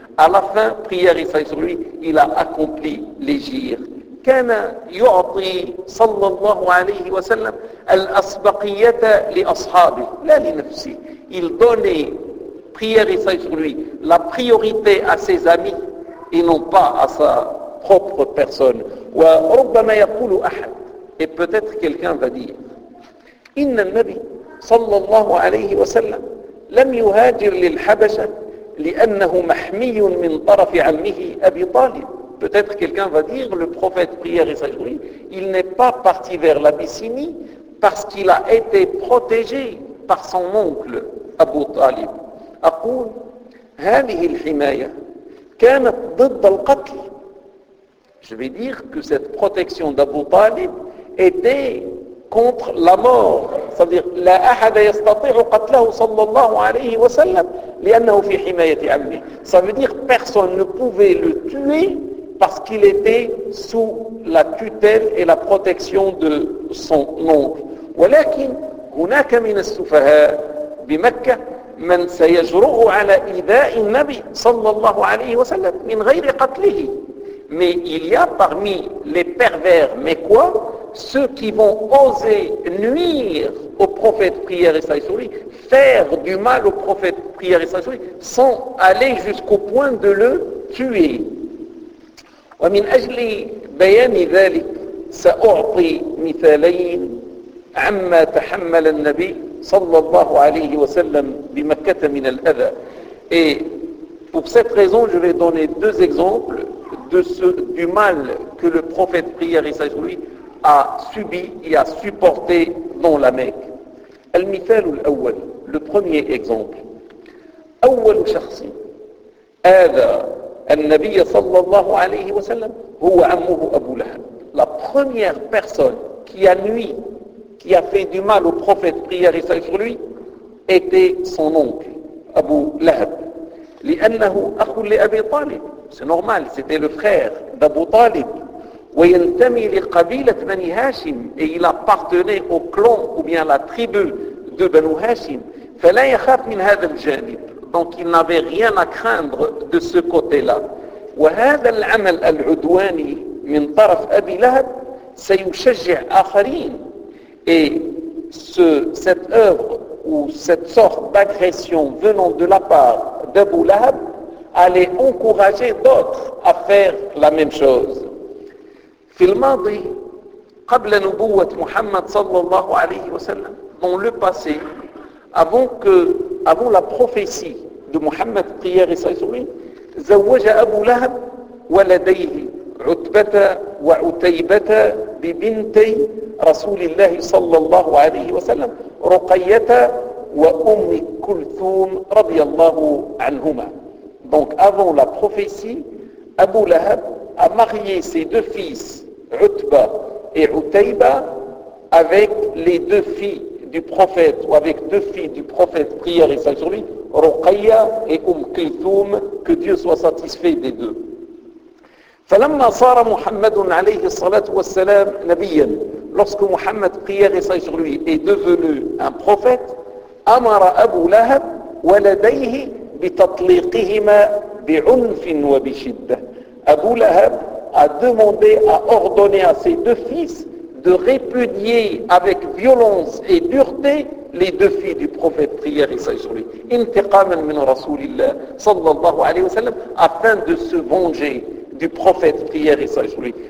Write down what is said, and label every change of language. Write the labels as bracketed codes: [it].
[fr] À la fin, prière et salut sur lui, il a accompli l'hijra. [ar] كان يعطي صلى الله عليه وسلم الأسبقية لأصحابه لا لنفسه. [fr] Il donnait, prière et salut sur lui, la priorité à ses amis et non pas à sa propre personne. [ar] وربما يقول أحد, [fr] et peut-être quelqu'un va dire, [ar] إن النبي صلى الله عليه وسلم لم يهاجر للحبشة لأنه محمي من طرف عمه أبي طالب. [fr] Peut-être quelqu'un va dire, le prophète, prière et salut sur lui, il n'est pas parti vers l'Abyssinie parce qu'il a été protégé par son oncle Abu Talib. [ar] أقول هذه الحماية كانت ضد القتل. [fr] Je vais dire que cette protection d'Abu Talib était contre la mort. C'est-à-dire, [ar] لا أحد يستطيع قتله صلى الله عليه وسلم لأنه في حماية عمه. [fr] Ça veut dire, personne ne pouvait le tuer parce qu'il était sous la tutelle et la protection de son oncle. [ar] ولكن هناك من السفهاء بمكة من سيجرؤ على إيذاء النبي صلى الله عليه وسلم من غير قتله. [fr] Mais il y a parmi les pervers mécois ceux qui vont oser nuire au prophète prière et salut sur lui, faire du mal au prophète prière et salut sur lui, sans aller jusqu'au point de le tuer. [ar] ومن أجل بيان ذلك سأعطي مثالين عما تحمل النبي صلى الله عليه وسلم بمكة من الأذى. [fr] Et pour cette raison, je vais donner deux exemples de ce, du mal que le prophète prière et salut sur lui a subi et a supporté dans la Mecque. [ar] المثال الأول, [fr] le premier exemple. [ar] أول شخص هذا النبي صلى الله عليه وسلم هو عمه أبو لهب. [fr] La première personne qui a nui, qui a fait du mal au prophète prière et salut sur lui, était son oncle Abu Lahab. [ar] لأنه أخ لأبي طالب. [fr] C'est normal, c'était le frère d'Abu Talib. [ar] وينتمي لقبيلة بني هاشم, [fr] et il appartenait au clan ou bien à la tribu de بنو هاشم. [ar] فلا يخاف من هذا الجانب. [fr] Donc il n'avait rien à craindre de ce côté-là. [ar] وهذا العمل العدواني من طرف أبي لهب سيشجع آخرين. [fr] Et cette œuvre ou cette sorte d'agression venant de la part d'Abu Lahab allait encourager d'autres à faire la même chose. [ar] في الماضي قبل نبوة محمد صلى الله عليه وسلم, [fr] dans le passé, avant la prophétie de Mohammed prière et salut sur lui, [ar] زوج أبو لهب ولديه عتبة وعتيبة ببنتي رسول الله صلى الله عليه وسلم رقية وأم كلثوم رضي الله عنهما. [fr] Donc avant la prophétie, Abu Lahab a marié ses deux fils Utba et Utayba avec les deux filles du prophète ou avec deux filles du prophète prière et salut sur lui, Ruqayya et Kulthum, que Dieu soit satisfait des deux. [ar] فلما صار محمد عليه الصلاة والسلام نبيا, [fr] lorsque Mohammed prière et salut sur lui est devenu un prophète, [ar] أمر أبو لهب ولديه بتطليقهما بعنف وبشدة. [fr] أبو لهب a demandé, a ordonné à ses deux fils de répudier avec violence et dureté les deux filles du prophète, prière et salut sur lui. [ar] Intiqaman min Rasulillah sallallahu alayhi wa sallam, [fr] afin de se venger du prophète, prière et salut sur lui.